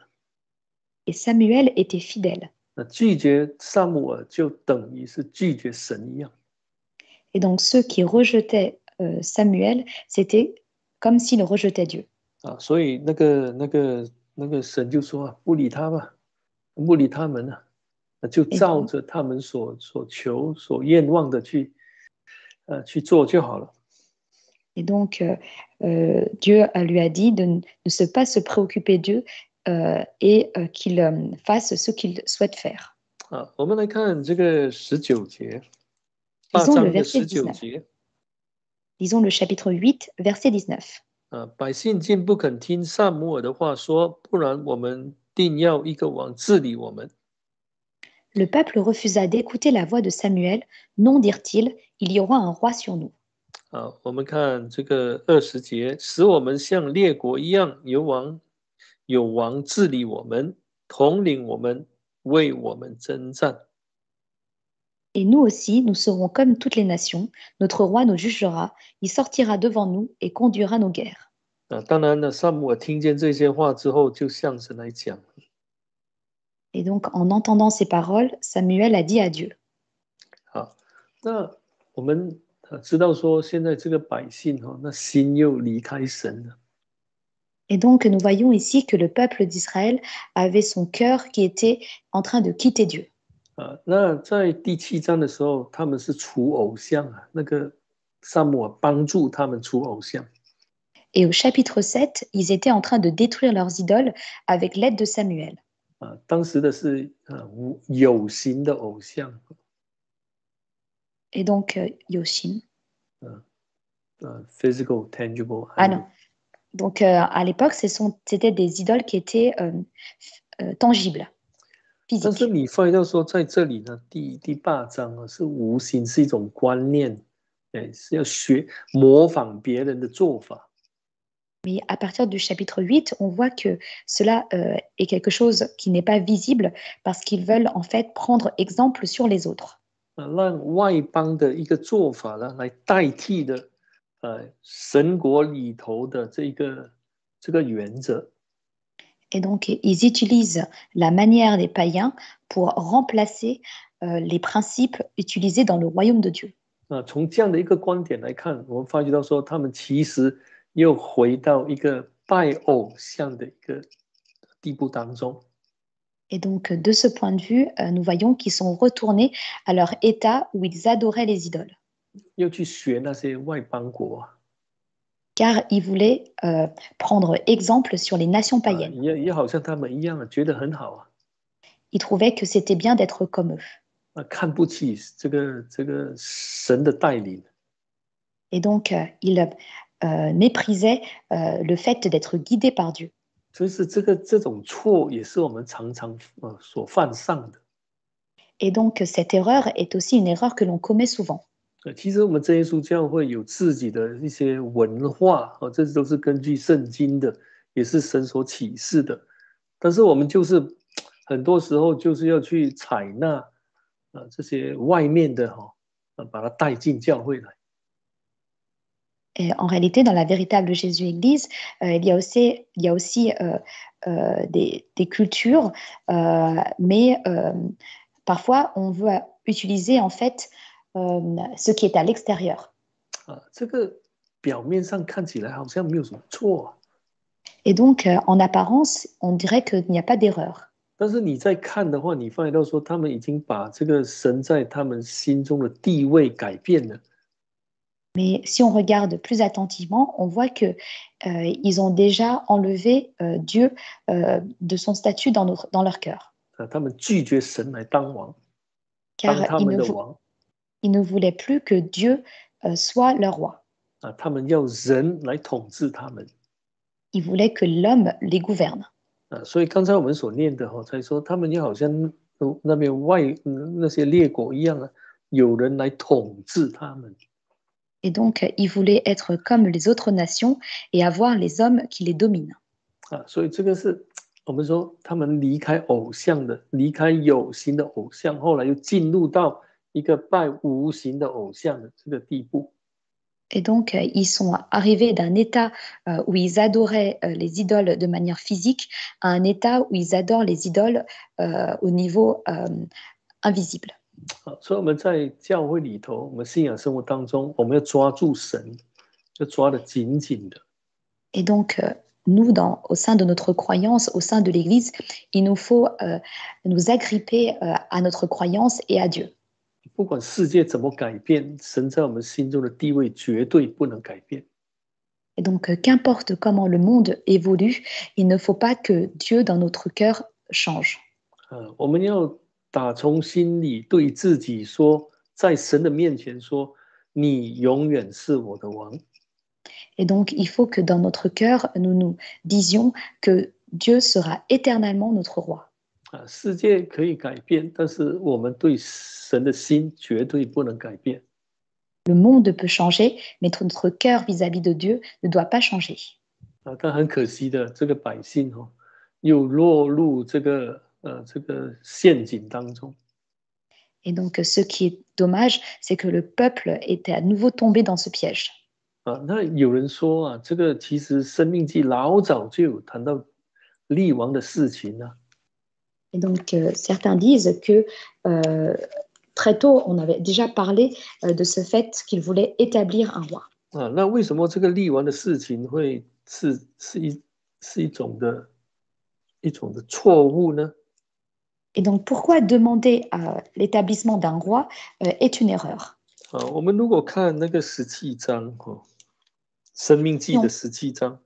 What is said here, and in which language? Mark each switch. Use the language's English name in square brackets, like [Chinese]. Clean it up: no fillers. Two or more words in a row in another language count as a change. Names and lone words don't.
[French] Et Samuel était fidèle. [Chinese] 拒绝撒母耳就等于是拒绝神一样。 [French] Et donc, ceux qui rejetaient Samuel, c'était comme s'ils rejetaient Dieu. [Chinese] 所以那个神就说不理他吧，不理他们了，就照着他们所求所愿望的去做就好了。 [French] Et donc, Dieu lui a dit de ne pas se préoccuper d'eux et qu'il fasse ce qu'il souhaite faire. [Chinese] 我们来看这个19节，8 章的19节。 [French] Lisons le chapitre 8, verset 19. [Chinese] 百姓竟不肯听撒母耳的话说，不然我们定要一个王治理我们。 [French] Le peuple refusa d'écouter la voix de Samuel. Non, dirent-ils, il y aura un roi sur nous. [Chinese] 我们看这个20节，使我们像列国一样，有王治理我们，统领我们，为我们征战。 [French] Et nous aussi, nous serons comme toutes les nations. Notre roi nous jugera, il sortira devant nous et conduira nos guerres. [Chinese] 当然呢，撒母耳听见这些话之后，就向神来讲。 [French] Et donc, en entendant ces paroles, Samuel a dit à Dieu. [Chinese] 好，那我们知道说，现在这个百姓那心又离开神了。 [French] Et donc, nous voyons ici que le peuple d'Israël avait son cœur qui était en train de quitter Dieu. [Chinese] 那在第7章的时候，他们是除偶像那个撒母耳帮助他们除偶像。 [French] Et au chapitre 7, ils étaient en train de détruire leurs idoles avec l'aide de Samuel. [Chinese] 当时的是有形的偶像。 [French] Et donc, Yoshin. [English] Physical, tangible. [French] Ah non. Donc, à l'époque, c'était des idoles qui étaient tangibles, [Chinese] 但是 [French] physiques. [Chinese] 你发现到说，在这里呢，第8章是无形，是一种观念，是要模仿别人的做法。 [French] Mais à partir du chapitre 8, on voit que cela est quelque chose qui n'est pas visible parce qu'ils veulent en fait prendre exemple sur les autres. [Chinese] 让外邦的一个做法呢，来代替的神国里头的这个原则。 [French] Et donc, ils utilisent la manière des païens pour remplacer les principes utilisés dans le royaume de Dieu. [Chinese] 从这样的一个观点来看，我们发觉到说，他们其实又回到一个拜偶像的一个地步当中。 [French] Et donc, de ce point de vue, nous voyons qu'ils sont retournés à leur état où ils adoraient les idoles. [Chinese] 又去学那些外邦国。 [French] Car ils voulaient prendre exemple sur les nations païennes. [Chinese] 也好像他们一样，觉得很好。 [French] Ils trouvaient que c'était bien d'être comme eux. [Chinese] 看不起这个神的带领。 [French] Et donc, ils méprisaient le fait d'être guidés par Dieu. [Chinese] 所以这种错也是我们常常所犯上的。 [French] Et donc, cette erreur est aussi une erreur que l'on commet souvent. [Chinese] 其实我们真耶稣教会有自己的一些文化，这都是根据圣经的，也是神所启示的。但是我们就是很多时候就是要去采纳这些外面的把它带进教会来。 [French] Et en réalité, dans la véritable Jésus-Église, il y a aussi des cultures, mais parfois on veut utiliser en fait ce qui est à l'extérieur. [Chinese] 这个表面上看起来好像没有什么错。 [French] Et donc, en apparence, on dirait qu'il n'y a pas d'erreur. [Chinese] 但是你在看的话，你发现到说，他们已经把这个神在他们心中的地位改变了。 [French] Mais si on regarde plus attentivement, on voit que ils ont déjà enlevé Dieu de son statut dans leur cœur, [Chinese] 他们拒绝神来当王，当 [French] car [Chinese] 他们的王 [French] ils ne voulaient plus que Dieu soit leur roi. [Chinese] 他们要人来统治他们 [French] Ils voulaient que l'homme les gouverne. [Chinese] 所以刚才我们所念的才说，他们要好像那边那些列国一样有人来统治他们。 [French] Et donc, ils voulaient être comme les autres nations et avoir les hommes qui les dominent. [Chinese] 所以这个是我们说他们离开偶像的，离开有形的偶像，后来又进入到一个拜无形的偶像的这个地步。 [French] Et donc, ils sont arrivés d'un état où ils adoraient les idoles de manière physique à un état où ils adorent les idoles au niveau invisible. [Chinese] 所以我们在教会里头，我们信仰生活当中，我们要抓住神，要抓得紧紧的。 [French] Et donc, nous, au sein de notre croyance, au sein de l'Église, il nous faut nous agripper à notre croyance et à Dieu. [Chinese] 不管世界怎么改变，神在我们心中的地位绝对不能改变。 [French] Et donc, qu'importe comment le monde évolue, il ne faut pas que Dieu dans notre cœur change. [Chinese] 我们要打从心里对自己说，在神的面前说，你永远是我的王。 [French] Et donc, il faut que dans notre cœur, nous nous disions que Dieu sera éternellement notre roi. [Chinese] 世界可以改变，但是我们对神的心绝对不能改变。 [French] Le monde peut changer, mais notre cœur vis-à-vis de Dieu ne doit pas changer. [Chinese] 但很可惜的，这个百姓又落入这个陷阱当中。 [French] Et donc, ce qui est dommage, c'est que le peuple était à nouveau tombé dans ce piège. [Chinese] 那有人说这个其实《生命记》老早就有谈到立王的事情啊。 [French] Et donc, certains disent que très tôt, on avait déjà parlé de ce fait qu'il voulait établir un roi. [Chinese] 那为什么这个立王的事情会是一种的错误呢？ [French] Et donc, pourquoi demander l'établissement d'un roi est une erreur? [Chinese] 我们如果看那个17章生命记的17章